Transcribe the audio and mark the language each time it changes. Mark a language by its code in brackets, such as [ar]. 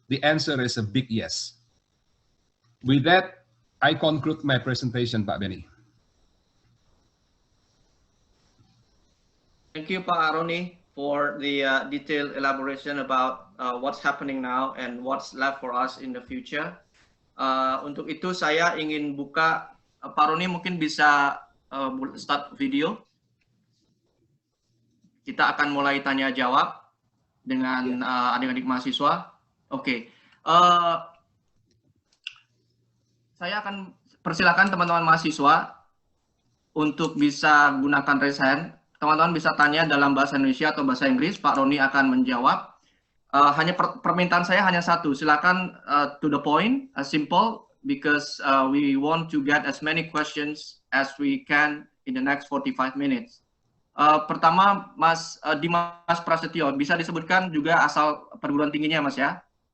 [en] The answer is a big yes. With that, I conclude my presentation, Pak Benny. Thank you, Pak Aroni, for the detailed elaboration about what's happening now and what's left for us in the future. [id] Untuk itu saya ingin buka, Pak Aroni mungkin bisa start video. Kita akan mulai tanya jawab dengan adik-adik mahasiswa. Oke. Saya akan persilakan teman-teman mahasiswa untuk bisa gunakan raise hand. Teman-teman bisa tanya dalam bahasa Indonesia atau bahasa Inggris. Pak Roni akan menjawab. Hanya permintaan saya hanya satu. [en] Silakan to the point, simple, because we want to get as many questions as we can in the next 45 minutes. [id] Pertama, Mas Dimas Prasetyo, bisa disebutkan juga asal perguruan tingginya, Mas ya?